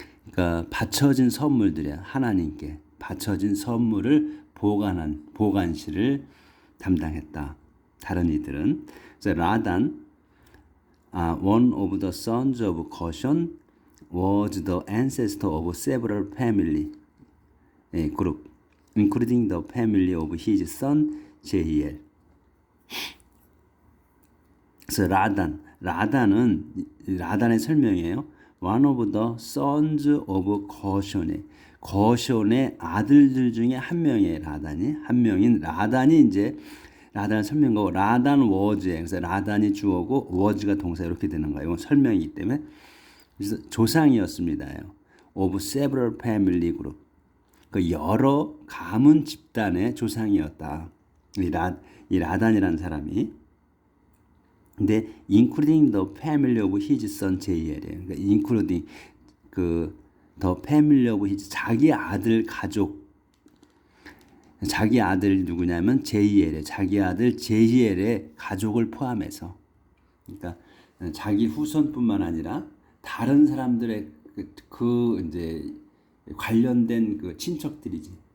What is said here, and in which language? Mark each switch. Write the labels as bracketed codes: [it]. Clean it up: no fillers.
[ko] 그러니까 바쳐진 선물들이야. 하나님께 바쳐진 선물을 보관한 보관실을 담당했다. 다른 이들은. 그래서 [en] 라단, one of the sons of Gershon, was the ancestor of several family group, including the family of his son Jehiel. [ko] 그래서 라단의 설명이에요. [en] One of the sons of [ko] 거션의 아들들 중에 한 명이에요. 한 명인 라단이 이제 라단을 설명하고 라단 워즈에, 그래서 라단이 주어고 워즈가 동사 이렇게 되는 거예요. 이건 설명이기 때문에. 그래서 조상이었습니다. [en] of several family group, [ko] 그 여러 가문 집단의 조상이었다. 이 라단이라는 사람이. 근데 [en] including the family of his son 제이엘이에요. [ko] 그러니까 [en] including the family of his, [ko] 자기 아들 가족, 자기 아들 누구냐면 제이엘이에요. 자기 아들 제이엘의 가족을 포함해서, 그러니까 자기 후손뿐만 아니라 다른 사람들의 이제 관련된 그 친척들이지.